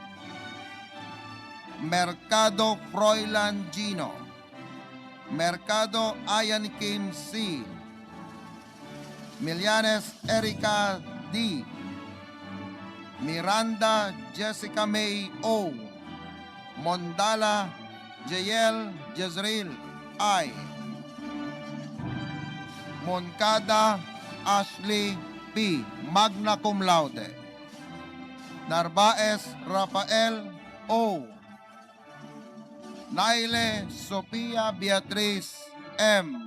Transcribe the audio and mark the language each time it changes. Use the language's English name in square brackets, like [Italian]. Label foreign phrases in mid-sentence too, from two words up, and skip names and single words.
[English] Mercado Froilan Gino, Mercado Ayan Kim C., Milianes Erica D., Miranda Jessica May O., Mondala Jael Jezreel I., Moncada Ashley P., [Latin] magna cum laude. [English] Narvaez Rafael O., Naile Sofia Beatriz M.,